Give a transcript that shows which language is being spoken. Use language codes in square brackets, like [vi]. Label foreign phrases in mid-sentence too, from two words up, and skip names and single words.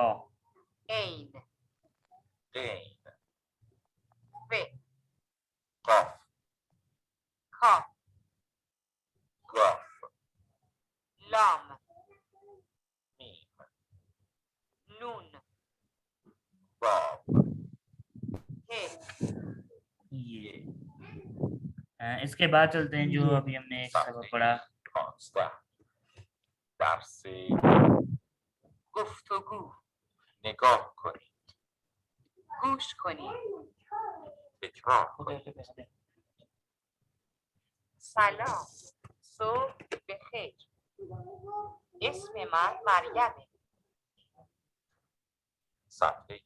[fa] عین غین ب قاف کاف گاف لام میم نون باب ه [ur] یہ اس کے بعد چلتے ہیں جو جی. ابھی ہم نے ایک سبق پڑھا [fa] 15 درس گفتگو نگاه کنید گوش کنید تکرار کنید سلام صبح بخیر اسم من مریمه صفحه